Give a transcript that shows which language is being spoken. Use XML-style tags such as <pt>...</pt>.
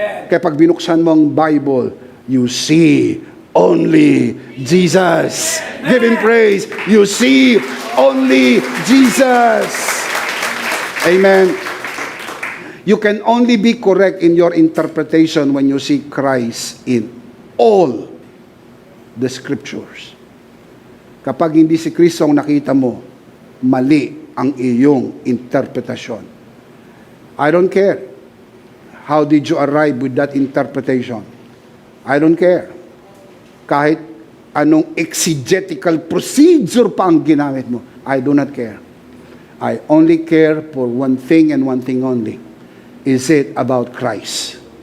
<tl>Kaya pag binuksan mo ang Bible,</tl> <en>you see only Jesus. Give Him praise. You see only Jesus. Amen. You can only be correct in your interpretation when you see Christ in all the scriptures.</en> <tl>Kapag hindi si Kristo ang nakita mo, mali ang iyong interpretasyon.</tl> <en>I don't care. How did you arrive with that interpretation? I don't care.</en> <tl>Kahit anong exegetical procedure pa ang ginamit mo,</tl> <en>I do not care. I only care for one thing and one thing only. Is it about Christ?</en>